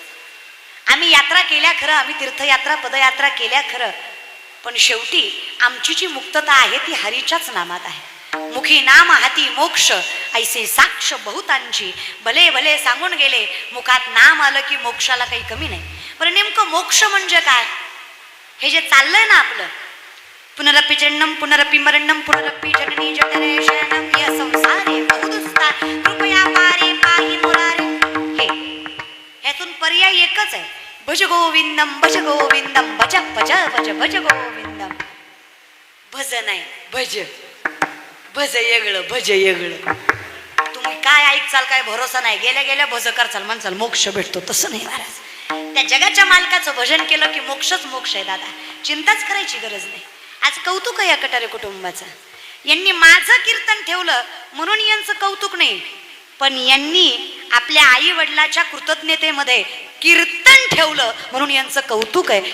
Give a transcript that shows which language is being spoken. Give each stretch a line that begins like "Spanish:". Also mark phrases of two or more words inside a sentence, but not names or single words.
Marathi: आम्ही यात्रा केल्या खरं, आम्ही तीर्थयात्रा पदयात्रा केल्या खरं, पण शेवटी आमची जी मुक्तता आहे ती हरीच्याच नामात आहे. मुखी नाम हाती मोक्ष ऐसे साक्ष बहुतांची. भले भले सांगून गेले, मुखात नाम आलं की मोक्षाला काही कमी नाही. पण नेमकं मोक्ष म्हणजे काय? हे जे चाललंय ना आपलं,
Sanskrit: पुनरपि जन्म पुनरपि मरणम पुनरपि जननी जनरे शयनम या संसारे बहुदुस्ता कृपया पारे पाहि मुरारे.
Marathi: हे ह्यातून पर्याय एकच आहे,
Sanskrit: भज गोविंदम भज गोविंदम भज भज भज भज गोविंदम.
Marathi: भज नाही भज, भज येगळं भज येगळं. तुम्ही काय ऐकचाल काय भरोसा नाही, गेल्या गेल्या भज करचाल म्हणचाल मोक्ष भेटतो. तसं नाही महाराज. त्या जगाच्या मालकाचं भजन केलं की मोक्षच मोक्ष आहे दादा. चिंताच करायची गरज नाही. आज कौतुक आहे या कटारे कुटुंबाचं. यांनी माझं कीर्तन ठेवलं म्हणून यांचं कौतुक नाही, पण यांनी आपल्या आई वडिलाच्या कृतज्ञतेमध्ये कीर्तन ठेवलं म्हणून यांचं कौतुक आहे.